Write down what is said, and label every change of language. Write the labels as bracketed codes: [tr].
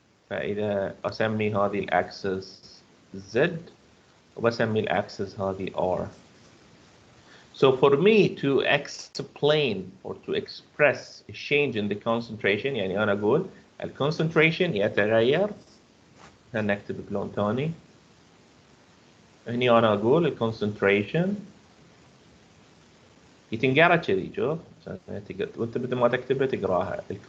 [ar] فإذا أسمي هذه الأكسس Z وبسمي الأكسس هذه R. [en] So for me to explain or to express a change in the concentration, [ar] يعني أنا أقول الكونسنتريشن يتغير. هنكتب بلون ثاني. هني أنا أقول الكونسنتريشن يتنقرا كذي شوف وأنت بدل ما تكتبها تقراها.